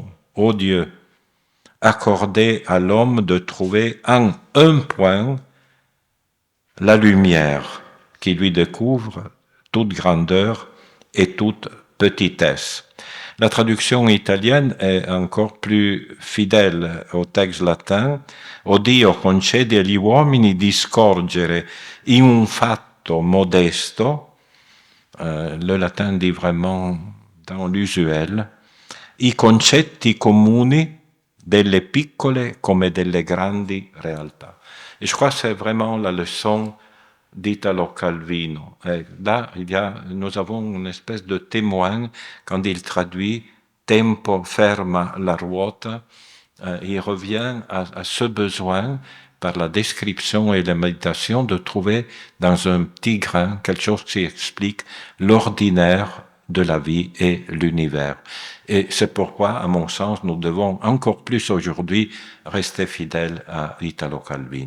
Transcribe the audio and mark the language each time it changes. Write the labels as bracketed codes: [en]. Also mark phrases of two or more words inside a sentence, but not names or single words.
[fr] Ô Dieu, accordez à l'homme de trouver en un point la lumière qui lui découvre toute grandeur et toute petitesse. La traduction italienne est encore plus fidèle au texte latin. [it] O Dio concede agli uomini di scorgere in un fatto modesto. [fr] Le latin dit vraiment dans l'usuel, [it] i concetti comuni delle piccole come delle grandi realtà. [fr] Et je crois que c'est vraiment la leçon d'Italo Calvino. Et là, nous avons une espèce de témoin quand il traduit [it] tempo ferma la ruota. [fr] Il revient à ce besoin, par la description et la méditation, de trouver dans un petit grain quelque chose qui explique l'ordinaire de la vie et l'univers. Et c'est pourquoi, à mon sens, nous devons encore plus aujourd'hui rester fidèles à Italo Calvino.